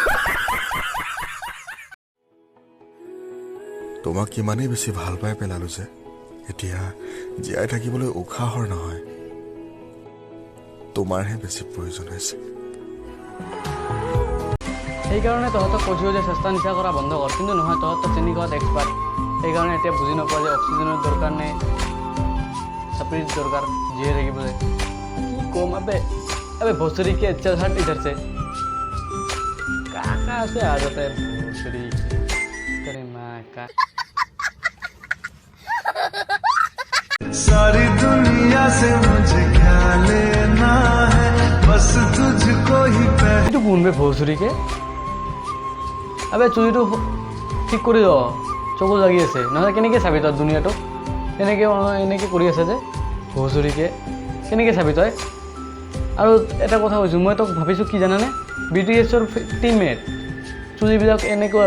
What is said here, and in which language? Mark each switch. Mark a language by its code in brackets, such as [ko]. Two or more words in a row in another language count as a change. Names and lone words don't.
[as] তোমাক কিমানেই বেছি ভাল পাই পেলালো যে এতিয়া জীয়াই থাকিবলৈ উশাহৰ নহয় তোমাৰহে বেছি প্ৰয়োজন হৈছে সেইকাৰণে তহঁতক কৈছোঁ যে চেষ্টা নিচা কৰা বন্ধ কৰ কিন্তু নহয় তহঁতক চেনি খোৱাত এক্সপাৰ্ট সেইকাৰণে এতিয়া বুজি নোপোৱা যে অক্সিজেনৰ দৰকাৰ নে চাপৰিৰ দৰকাৰ জীয়াই থাকিবলৈ কি ক'ম আবে ভোজপুৰী [hi] के चल हट इधर से कहाँ से आ जाता है भोजपुरी तेरे माँ का सारी दुनिया से मुझे क्या लेना है बस तुझको ही [as] এইটো কোনবে ভোজপুৰীকে আবে চুলিটো ঠিক কৰি দ চকু লাগি আছে নহ'লে কেনেকৈ চাবি তই দুনিয়াটো এনেকৈ কৰি আছে যে ভোজপুৰীকে কেনেকৈ চাবি তই আৰু এটা কথা কৈছোঁ মই তোক ভাবিছোঁ কি জানানে BTSৰ টিমমেট চুলিবিলাক এনেকুৱা